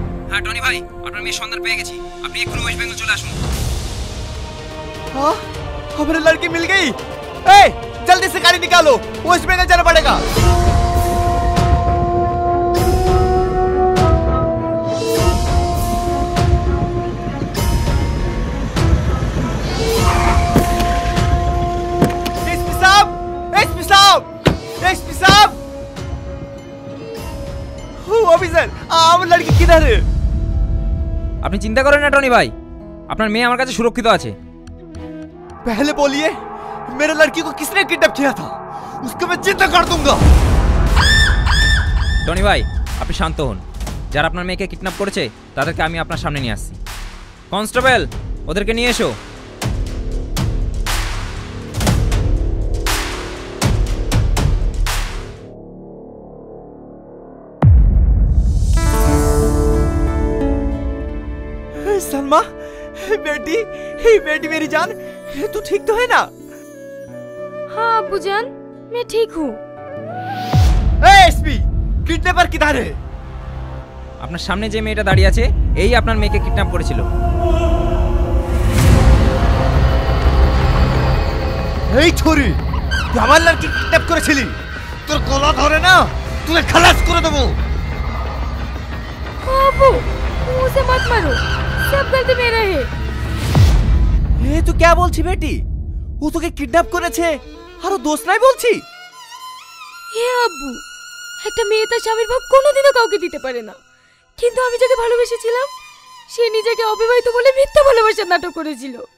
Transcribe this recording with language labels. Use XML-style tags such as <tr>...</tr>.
<bn>হ্যাঁ টনি ভাই, আপনার মেয়ে সন্ধান পেয়ে গেছি, আপনি এক্ষুনি ওয়েস্ট বেঙ্গল চলে আসুন।</bn> <hi>हाँ, हमारी लड़की मिल गई। ए, जल्दी से गाड़ी निकालो, वेस्ट बंगाल जाना पड़ेगा। एसपी साहब, অফিসার,</hi> <bn>আমার</bn> <hi>লড়কি কিধার है?</hi> <bn>আপনি চিন্তা করেন না টনি ভাই, আপনার মেয়ে আমার কাছে সুরক্ষিত আছে।</bn> <hi>पहले बोलिए, मेरे लड़की को किसने किडनैप किया था? उसको मैं जिंदा कर दूंगा।</hi> <bn>টনি ভাই, আপনি শান্ত হন। যারা আপনার মেয়েকে কিডন্যাপ করেছে তাদেরকে আমি আপনার সামনে নিয়ে আসছি। কনস্টেবল, ওদেরকে নিয়ে এসো।</bn> <hi>सलमा, बेटी, बेटी मेरी जान, तू ठीक तो है ना? हाँ अब्बू जान, मैं ठीक हूँ। एसपी, किडनैपर किधर है?</hi> <bn>আপনার সামনে যে মেয়েটা দাঁড়িয়ে আছে, এই আপনার মেয়েকে কিডন্যাপ করেছিল। এই ছুরি, তুই আমার লড়কি কিডন্যাপ করেছিলি? তোর গলা ধরে না, তুই খালাস করে দেবো।</bn> <hi>हाँ अब्बू, उसे मत मारो, सब गलती मेरा है।</hi> <bn>এ তুই</bn> <hi>क्या</hi> <bn>বলছিস বেটি? ও তোকে কিডন্যাপ করেছে আর ও দোষ নাই বলছি? হে আব্বু, একটা মেয়ে তার স্বামীর ভাব কোনোদিনও কাউকে দিতে পারে না, কিন্তু আমি যাকে ভালোবেসেছিলাম সে নিজেকে অবিবাহিত বলে মিথ্যা ভালোবাসার নাটক করেছিল।</bn>